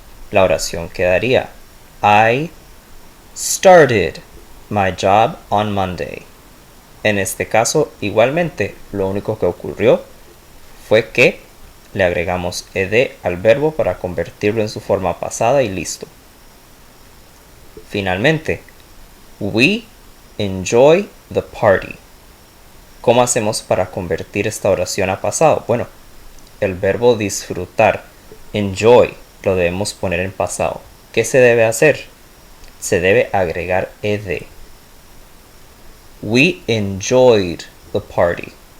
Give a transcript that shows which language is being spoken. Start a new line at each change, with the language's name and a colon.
Spanish: La oración quedaría
English: I started my job on Monday.
Spanish: En este caso, igualmente, lo único que ocurrió fue que le agregamos ed al verbo para convertirlo en su forma pasada y listo. Finalmente,
English: we enjoy the party.
Spanish: ¿Cómo hacemos para convertir esta oración a pasado? Bueno, el verbo disfrutar, enjoy, lo debemos poner en pasado. ¿Qué se debe hacer? Se debe agregar ed.
English: We enjoyed the party.